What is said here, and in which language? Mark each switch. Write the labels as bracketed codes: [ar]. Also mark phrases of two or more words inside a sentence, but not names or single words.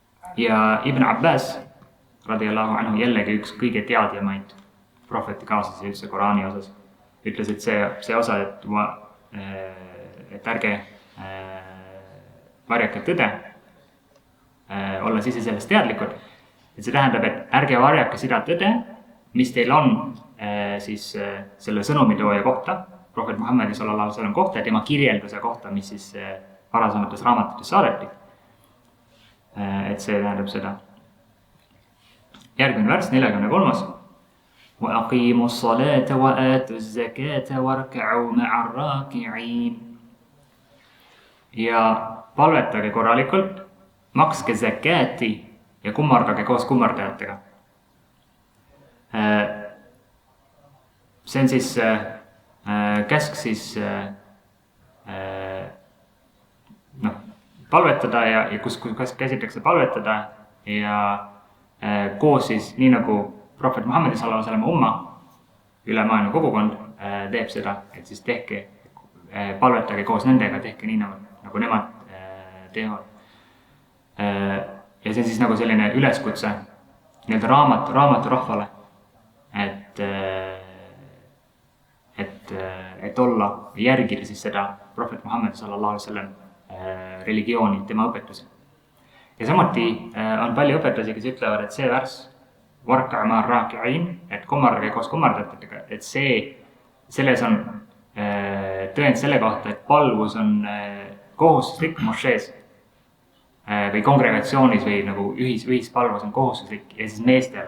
[et] Ja Ibn Abbas [ar] رضي الله عنه, [et] jällegi üks kõige teadjamaid prohveti kaaslasi üldse Koraani osas, ütles, et see osa, et ärge varjake tõde, olles ise sellest teadlikud, et see tähendab, et ärge varjake seda tõde, mis teil on siis selle sõnumitooja kohta, prohvet Muhammedi [ar] صلى الله عليه وسلم [et] kohta ja tema kirjelduse kohta, mis siis varasemates raamatutes saadeti. Et see tähendab seda. Järgmine värss, 43. [ar] وَأَقِيمُوا الصَّلَاةَ وَآتُوا الزَّكَاةَ وَارْكَعُوا مَعَ الرَّاكِعِينَ. [et] Ja palvetage korralikult, makske zakaati ja kummardage koos kummardajatega. See on siis käsk siis palvetada ja kus käsitakse palvetada ja koos siis nii nagu prohvet Muhammedi [ar] صلى الله عليه وسلم [et] umma üle maailma kogukond teeb seda, et siis palvetage koos nendega, tehke nii nagu nemad teevad. Ja see on siis nagu selline üleskutse nii-öelda raamatu rahvale, et olla, järgida siis seda prohvet Muhammedi [ar] صلى الله عليه وسلم [et] religiooni, tema õpetusi. Ja samuti on palju õpetusi, kes ütlevad, et see värss [ar] واركعوا مع الراكعين, [et] et kummardage koos kummardajatega, et selles on tõend selle kohta, et palvus on kohustuslik mošees või kongregatsioonis või nagu ühispalvus on kohustuslik ja siis meestel.